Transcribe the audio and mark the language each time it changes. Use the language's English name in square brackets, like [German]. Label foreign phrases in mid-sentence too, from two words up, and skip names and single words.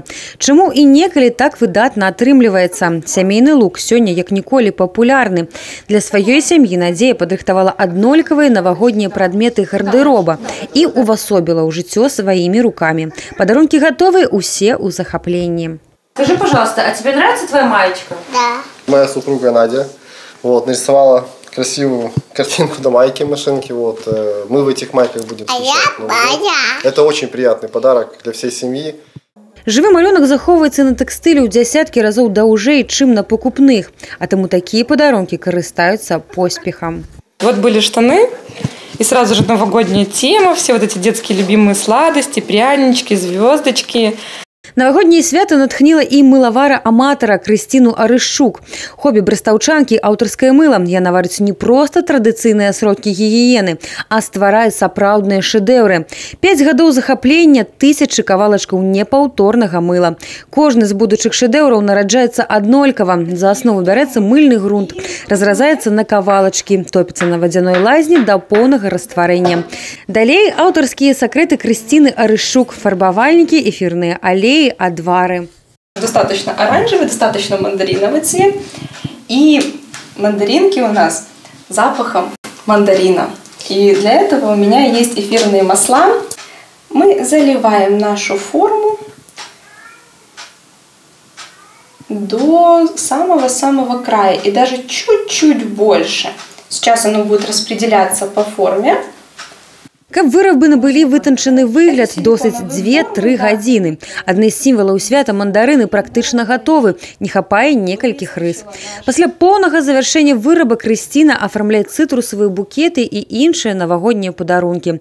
[Belarusian] Чаму і некалі так выдатна атрымліваецца? Сямейны лук сёння як ніколі папулярны. Для сваёй сям'і Надзея падрыхтавала аднолькавыя навагоднія прадметы гардэроба і увасобіла ў жыццё сваімі рукамі. Падарункі гатовы, усе ў захапленні. [Russian] Скажи, пожалуйста, а тебе нравится твоя маечка? Да. Моя супруга Надя нарисовала красивую картинку до майки машинки. Мы в этих майках будем встречать. Это очень приятный подарок для всей семьи. [Belarusian] Жывы малюнак захоўваецца на тэкстылі ў дзясяткі разоў даўжэй, чым на пакупных. А таму такія падарункі карыстаюцца поспехам. [Russian] Вот были штаны, и сразу же новогодняя тема, все вот эти детские любимые сладости, прянички, звездочки. [Belarusian] Навагоднія свята натхніла і мылавара-аматара Крысціну Арышчук. Хобі брастаўчанкі – аўтарскае мыла. Яна варыць не проста традыцыйныя сродкі гігіены, а стварае сапраўдныя шэдэўры. 5 гадоў захаплення, тысячы кавалачкаў непаўторнага мыла. Кожны з будучых шэдэўраў нараджаецца аднолькава. За аснову бярэцца мыльны грунт, разразаецца на кавалачкі, топіцца на вадзяной лазні да поўнага растварэння. Далей аўтарскія сакрэты Крысціны Арышчук, фарбавальнікі, эфірныя алеі, адвары. [Russian] Достаточно оранжевый, достаточно мандариновый цвет. И мандаринки у нас с запахом мандарина. И для этого у меня есть эфирные масла. Мы заливаем нашу форму до самого-самого края. И даже чуть-чуть больше. Сейчас оно будет распределяться по форме. [Belarusian] Каб вырабы набылі вытанчаны выгляд, досыць 2-3 гадзіны. Адны з сімвалаў свята мандарыны практычна гатовы, не хапае некалькіх рыс. Пасля поўнага завяршэння выраба Крысціна афармляе цытрусавыя букеты і іншыя навагоднія падарункі.